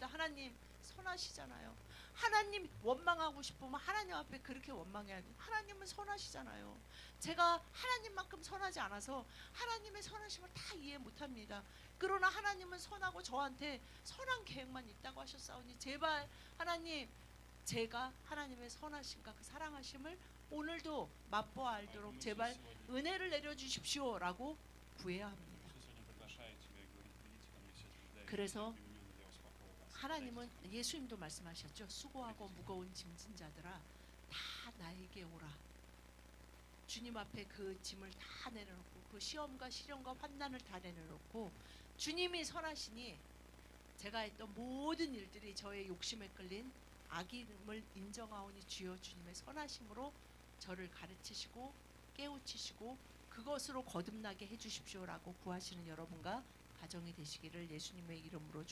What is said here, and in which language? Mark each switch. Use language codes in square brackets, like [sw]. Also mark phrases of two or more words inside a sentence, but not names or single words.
[ko] 하나님 선하시잖아요. 하나님 원망하고 싶으면 하나님 앞에 그렇게 원망해야 돼. 하나님은 선하시잖아요. 제가 하나님만큼 선하지 않아서 하나님의 선하심을 다 이해 못합니다. 그러나 하나님은 선하고 저한테 선한 계획만 있다고 하셨사오니 제발 하나님 제가 하나님의 선하심과 그 사랑하심을 오늘도 맛보아 알도록 [ru] Поэтому [ko] 제발 [ru] Иисус сегодня- [ko] 은혜를 내려주십시오라고 구해야 합니다. [ru] Иисус сегодня приглашает тебя и говорит, придите ко мне все труждающиеся, [ko] 그래서 [ru] обремененные, я успокою вас. [ko] 하나님은 예수님도 말씀하셨죠. 수고하고 무거운 짐진 자들아 다 나에게 오라. 주님 앞에 그 짐을 다 내려놓고 그 시험과 시련과 환난을 다 내려놓고 주님이 선하시니 제가 했던 모든 일들이 저의 욕심에 끌린 악임을 인정하오니 주여 주님의 선하심으로 저를 가르치시고 깨우치시고 그것으로 거듭나게 해주십시오라고 구하시는 여러분과 가정이 되시기를 예수님의 이름으로 축복합니다.